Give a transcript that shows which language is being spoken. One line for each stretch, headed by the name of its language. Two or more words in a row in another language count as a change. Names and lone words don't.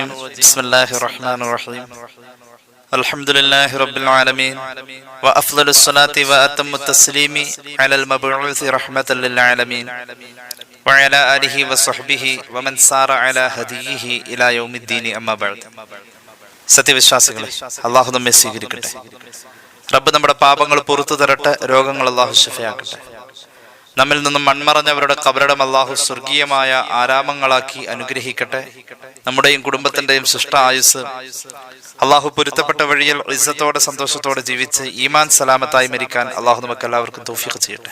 Arabic: بسم الله الرحمن الرحيم. الحمد لله رب العالمين وأفضل الصلاة وأتم التسليم على المبعوث رحمة للعالمين وعلى آله وصحبه ومن سار على هديه إلى يوم الدين أما بعد.
Malayalam: സത്യവിശ്വാസികളെ, അള്ളാഹു നമ്മെ സ്വീകരിക്കട്ടെ. റബ്ബ് നമ്മുടെ പാപങ്ങൾ പുറത്തു തരട്ടെ. രോഗങ്ങൾ അള്ളാഹു ശിഫയാക്കട്ടെ. നമ്മിൽ നിന്നും മൺമറഞ്ഞവരുടെ ഖബറിടം അള്ളാഹു സ്വർഗീയമായ ആരാമങ്ങളാക്കി അനുഗ്രഹിക്കട്ടെ. നമ്മുടെയും കുടുംബത്തിന്റെയും ശിഷ്ട ആയുസ് അള്ളാഹു പൊരുത്തപ്പെട്ട വഴിയിൽ ഇസ്സത്തോടെ സന്തോഷത്തോടെ ജീവിച്ച് ഈമാൻ സലാമത്തായി മരിക്കാൻ അള്ളാഹു നമുക്ക് എല്ലാവർക്കും തൗഫീഖ് ചെയ്യട്ടെ.